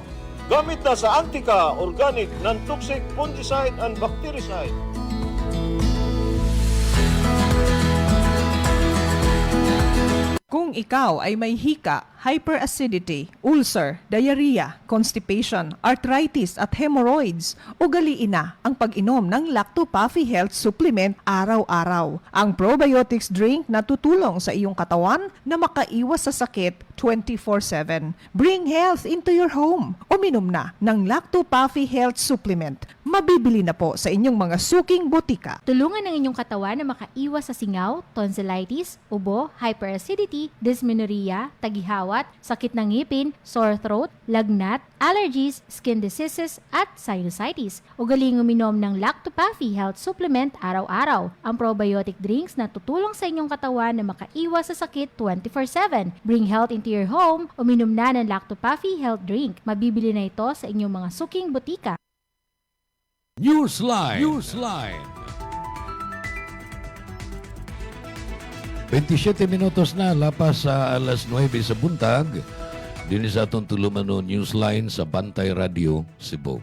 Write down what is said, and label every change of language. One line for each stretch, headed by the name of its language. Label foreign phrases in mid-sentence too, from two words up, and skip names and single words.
Filipino: Gamit na sa Antica
English: non-toxic fungicide and bactericide.
Filipino: Kung ikaw ay may hika, hyperacidity, ulcer, diarrhea, constipation, arthritis at hemorrhoids, ugaliin na ang pag-inom ng Lacto-Puffy Health Supplement araw-araw. Ang
English: probiotics drink
Filipino: na tutulong sa iyong katawan na makaiwas sa sakit 24/7.
English: Bring health into your home.
Filipino: Uminom na ng Lacto-Puffy Health Supplement. Mabibili na po sa inyong mga suking botika. Tulungan ang inyong katawan na makaiwas sa singaw, tonsillitis, ubo, hyperacidity, dysmenorrhea, tagihawat, sakit ng ngipin,
English: sore throat,
Filipino: lagnat, allergies,
English: skin diseases,
Filipino: at sinusitis. Ugaling uminom ng Lacto-Puffy Health Supplement araw-araw. Ang
English: probiotic drinks
Filipino: na tutulong sa inyong katawan na makaiwas sa sakit 24/7.
English: Bring health into your home.
Filipino: Uminom na ng Lacto-Puffy Health Drink. Mabibili na ito sa inyong mga suking botika. Newsline.
Cebuano: 27 minutos na lapas sa alas 9 sa buntag. Dini sa atong tulumanon Newsline sa Bantay Radio, Cebu.